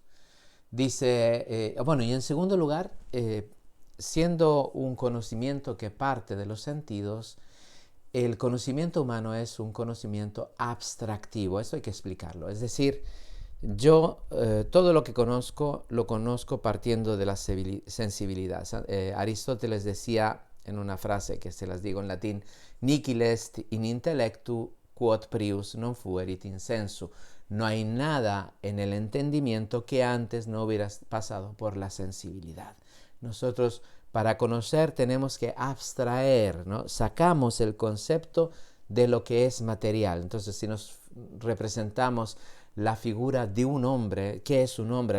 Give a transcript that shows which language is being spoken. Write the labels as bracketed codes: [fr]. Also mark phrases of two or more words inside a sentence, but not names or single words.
[es] Dice, bueno, y en segundo lugar, siendo un conocimiento que parte de los sentidos, el conocimiento humano es un conocimiento abstractivo, esto hay que explicarlo. Es decir, yo todo lo que conozco, lo conozco partiendo de la sensibilidad. Aristóteles decía en una frase que se las digo en latín, [la] nihil est in intellectu quod prius non fuerit in sensu. [es] No hay nada en el entendimiento que antes no hubiera pasado por la sensibilidad. Nosotros para conocer tenemos que abstraer, ¿no? Sacamos el concepto de lo que es material. Entonces, si nos representamos la figura de un hombre, ¿qué es un hombre?